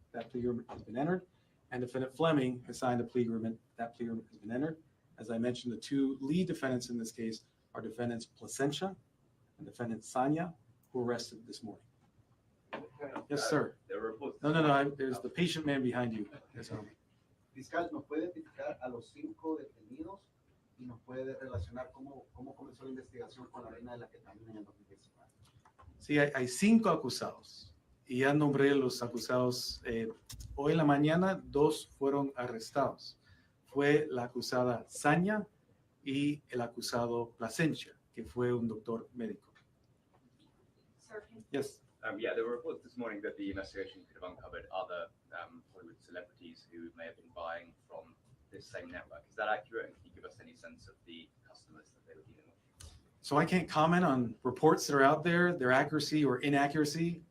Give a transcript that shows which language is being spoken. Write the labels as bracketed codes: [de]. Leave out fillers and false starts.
[en] That plea agreement has been entered. And defendant Fleming has signed a plea agreement. That plea agreement has been entered. As I mentioned, the 2 lead defendants in this case are defendants Plasencia and defendant Sanya, who were arrested this morning. Yes, sir. There were reports. No. There's the patient man behind you. Yes, sir. [es] Fiscal, ¿nos puede identificar a los 5 detenidos y nos puede relacionar cómo comenzó la investigación con la vena de la ketamina en el 2019? Sí, hay 5 acusados y ya nombré los acusados. Hoy en la mañana 2 fueron arrestados. Fue la acusada Sanya y el acusado Plasencia, que fue un doctor médico. [en] Sir, can Yes. Yeah, there were reports this morning that the investigation could have uncovered other Hollywood celebrities who may have been buying from this same network. Is that accurate? And can you give us any sense of the customers that they were dealing with? So I can't comment on reports that are out there, their accuracy or inaccuracy.